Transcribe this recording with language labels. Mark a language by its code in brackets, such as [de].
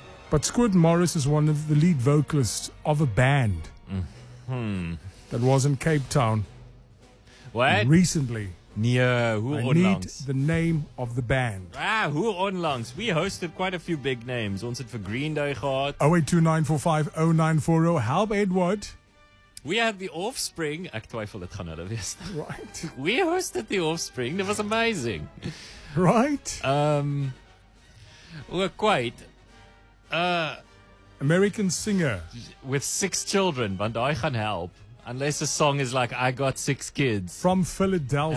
[en] But Squirt Morris is one of the lead vocalists of a band that was in Cape Town. What? Recently. [af] Nee, hoe onlangs? [en] I need the name of the band. [af] Ah, hoe onlangs? [en] We hosted quite a few big names. [af] Ons het vir Green Day gehad. [en] 0829450940. Help Edward. We had the Offspring. [af] Ek twyfel dit gaan hulle wees. [en] Right. We hosted the Offspring. It was amazing. Right. We're quite American singer with six children, [af] want daai gaan help. [en] Unless the song is like I got six kids from Philadelphia